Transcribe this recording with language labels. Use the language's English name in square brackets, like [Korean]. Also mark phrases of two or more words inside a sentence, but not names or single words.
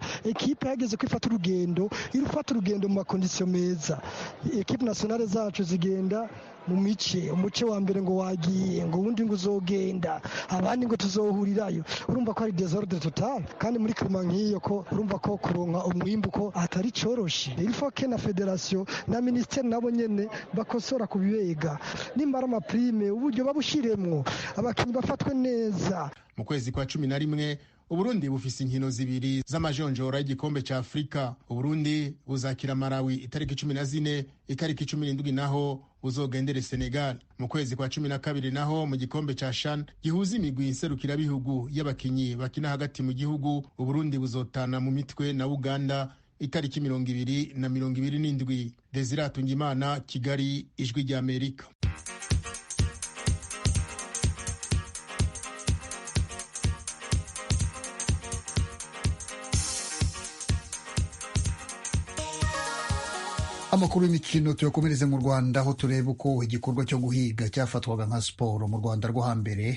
[Rundi] Ekipe yageze kwifata urugendo irufata urugendo mu makondisiyo meza. Ekipe nationale zacu zigenda mu mice, umuce wa mbere ngo wagiye, ngo wundi ngo uzogenda, abandi ngo tuzohurirayo. Urumva ko ari [French] desordre total, [Rundi] kandi muri klima nk'iyo ko urumva ko kuronka umwimbu ko atari coroshe. [French] Il faut que [Rundi] na federation na ministère nabo nyene bakosora kubibega. Nimbara ama prime uburyo babushiremwo abakinyi bafatwe neza. Mu kwezi kwa 11 Uburundi bufise inkino zibiri z'amajonjora y'igikombe ca Afrika. Uburundi buzakira Malawi itariki 14, itariki 17 naho buzogendere Senegal. Mu kwezi kwa 12 naho mu gikombe ca CHAN gihuza imigwi inserukira bihugu y'abakinyi bakina hagati mu gihugu, Uburundi buzotana mu mitwe na Uganda itariki 20 na 27. Desire Atungimana, Kigali, Ijwi rya Amerika. [Kinyarwanda] Amakuru y'imikino tuyakomereze mu Rwanda, aho tureba uko igikorwa cyo guhiga cyafatwaga nka siporo mu Rwanda rwo hambere.